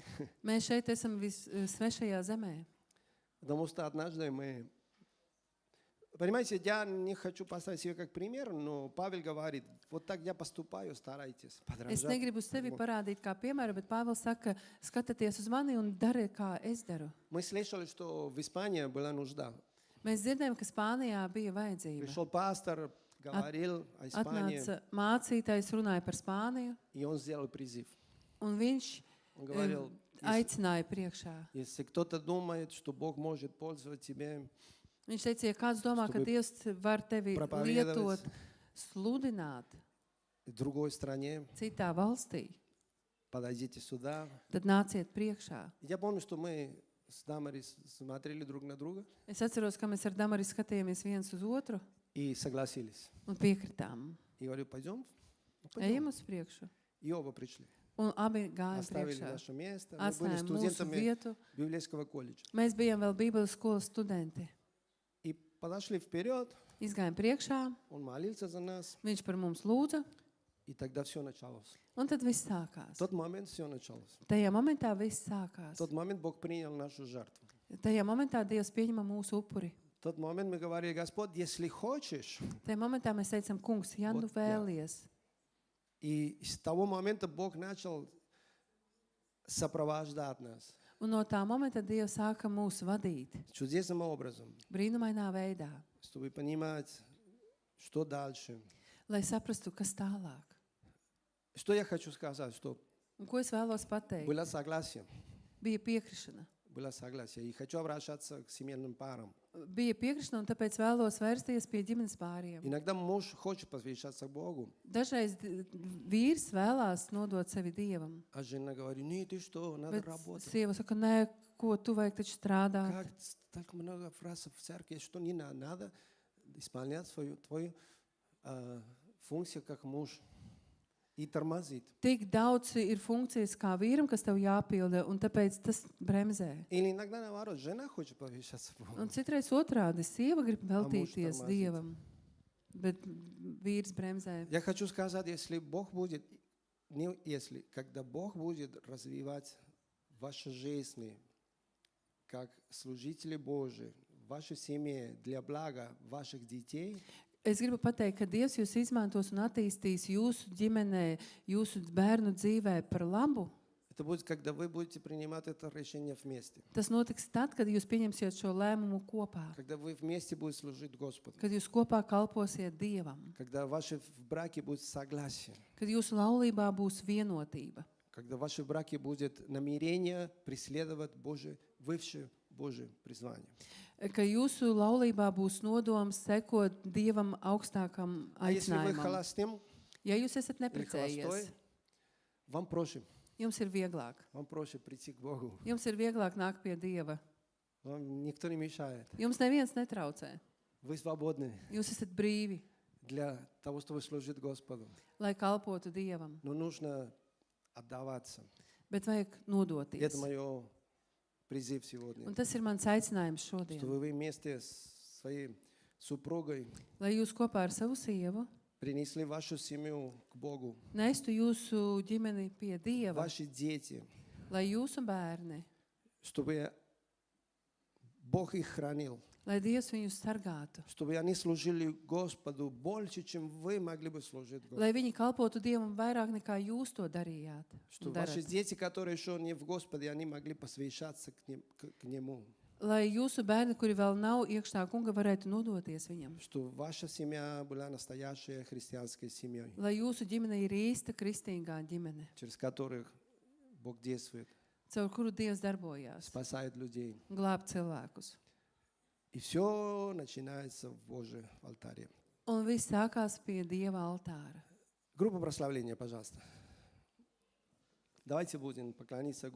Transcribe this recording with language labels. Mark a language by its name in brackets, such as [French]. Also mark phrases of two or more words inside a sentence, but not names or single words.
[Latvian] Mēs šeit esam svešajā zemē. [Russian] потому что однажды мы Понимаете, я не хочу поставить себя как пример, но Павел говорит, вот так я поступаю, старайтесь [Latvian] Es [Russian] подражать. [Latvian] negribu sevi [Russian] Вот. [Latvian] parādīt kā piemēru, bet Pāvils saka, skatieties uz mani un dariet, kā es daru. [Russian] Мы слышали, что в Испании была нужда. [Latvian] Mēs dzirdējām, ka Spānijā bija vajadzība. [Russian] Пришел пастор, говорил о Испании, [Latvian] Atnāca mācītājs, runāja par Spāniju, [Russian] и он сделал призыв. [Latvian] un viņš [Russian] Он говорил, [Latvian] aicināja priekšā. [Russian] если кто-то думает, что Бог может пользоваться тебе, [Latvian] Viņš teica, ja kāds domā, ka [Russian] Чтобы [Latvian] Dievs var tevi [Russian] проповедовать [Latvian] lietot, sludināt [Russian] в другой стране, [Latvian] citā valstī, [Russian] подойдите сюда. [Latvian] tad nāciet priekšā. [Russian] Я помню, что мы с Дамарис смотрели друг на друга [Latvian] Es atceros, ka mēs ar Damaru skatījāmies viens uz otru [Russian] и согласились. [Latvian] un piekritām. [Russian] И говорю, пойдем? [Latvian] Ejam uz priekšu. [Russian] И оба пришли. [Latvian] Un abi gājām [Russian] Оставили [Latvian] priekšā. [Russian] наше место. Мы были [Latvian] Atstājām mūsu [Russian] студентами [Latvian] vietu. [Russian] библейского колледжа. [Latvian] Mēs bijām vēl Bībeles skolas studenti. [Russian] И подошли вперед, [Latvian] Izgājām priekšā, [Russian] он молился за нас, [Latvian] viņš par mums lūdza, [Russian] и тогда все началось. [Latvian] un tad viss [Russian] В [Latvian] sākās. [Russian] тот момент все началось. [Latvian] Tajā momentā viss [Russian] В [Latvian] sākās. [Russian] тот момент Бог принял нашу жертву. [Latvian] Tajā momentā Dievs pieņem mūsu upuri. [Russian] В тот момент мы говорили, Господь, если хочешь. [Latvian] Tajā momentā mēs teicam, kungs, ja nu Vot, jā. vēlies. [Russian] И с того момента Бог начал сопровождать нас [Latvian] Un no tā momenta Dievs sāka mūs vadīt [Russian] чудесным образом, [Latvian] brīnumainā veidā, [Russian] чтобы понимать, что дальше. [Latvian] lai saprastu, kas tālāk. [Russian] Что я хочу сказать, что [Latvian] Un ko es vēlos pateikt? [Russian] было согласие. [Latvian] Bija piekrišana. [Russian] Было согласие. И хочу обращаться к семейным парам. [Latvian] Bija piekrišana, un tāpēc vēlos vērsties pie ģimenes pāriem. [Russian] Иногда муж хочет посвящаться Богу, [Latvian] Dažreiz vīrs vēlās nodot sevi Dievam, [Russian] а жена говорит, нет, ты что, надо [Latvian] bet [Russian] работать. [Latvian] sieva saka, nē, ko tu vajag taču strādāt. [Russian] Как так много фраз в церкви, что не надо исполнять твою функцию как муж. И тормозит. [Latvian] Tik daudz ir funkcijas kā vīram, kas tev jāpilda, un tāpēc tas bremzē. [Russian] Или иногда наоборот, жена хочет посвящаться Богу. [Latvian] Un citreiz otrādi, sieva grib veltīties [Russian] tормозит. [Latvian] Dievam, bet vīrs bremzē. [Russian] Я хочу сказать, если Бог будет, не если, когда Бог будет развивать ваши жизни, как служители Божии, в вашей семье для блага ваших детей, [Latvian] Es gribu pateikt, ka Dievs jūs izmantos un attīstīs jūsu ģimenē, jūsu bērnu dzīvē par labu. [Russian] это будет, когда вы будете принимать это решение вместе. [Latvian] Tas notiks tad, kad jūs pieņemsiet šo lēmumu kopā, [Russian] Когда вы вместе будете служить Господу. [Latvian] kad jūs kopā kalposiet Dievam, [Russian] Когда в вашем браке будет согласие. [Latvian] kad jūsu laulībā būs vienotība, [Russian] Когда в вашем браке будет намерение преследовать высшее Божие призвание. [Latvian] ka jūsu laulībā būs nodoms sekot Dievam augstākam [Russian] А если вы [Latvian] aicinājumam. [Russian] холостым [Latvian] Ja jūs esat [Russian] или [Latvian] neprecējies, [Russian] холостой, вам проще. [Latvian] jums ir vieglāk. [Russian] Вам проще прийти к Богу. [Latvian] Jums ir vieglāk nākt pie Dieva. [Russian] Вам никто не мешает. [Latvian] Jums neviens netraucē. [Russian] Вы свободны [Latvian] Jūs esat brīvi, [Russian] для того, чтобы служить Господу. [Latvian] lai kalpotu Dievam, [Russian] Но нужно отдаваться. [Latvian] bet vajag [Russian] И [Latvian] nodoties. [Russian] это мой призыв сегодня. [Latvian] Un tas ir mans aicinājums šodien. [Russian] Чтобы вы вместе с своей супругой [Latvian] Lai jūs kopā ar savu sievu [Russian] принесли вашу семью к Богу. [Latvian] nestu jūsu ģimeni pie Dieva, [Russian] Ваши дети. [Latvian] lai jūsu bērni, [Russian] Чтобы Бог их хранил. [Latvian] lai Dievs viņus sargātu, [Russian] Чтобы они служили Господу больше, чем вы могли бы служить Господу. [Latvian] lai viņi kalpotu Dievam vairāk nekā jūs to darījāt. un [Russian] Чтобы [Latvian] darat. [Russian] ваши дети, которые еще не в Господе, они могли посвящаться к Нему. [Latvian] Lai jūsu bērni, kuri vēl nav iekšā kunga, varētu nodoties viņam. [Russian] Чтобы ваша семья была настоящей христианской семьей, [Latvian] Lai jūsu ģimene ir īsta kristīgā ģimene, [Russian] через которых Бог действует, [Latvian] caur kuru Dievs darbojās, [Russian] спасает людей. [Latvian] glāb cilvēkus. [Russian] И все начинается в Божьем алтаре. [Latvian] Un viss sākās pie Dieva altāra. [Russian] Группа прославления, пожалуйста. Давайте будем поклониться Господу.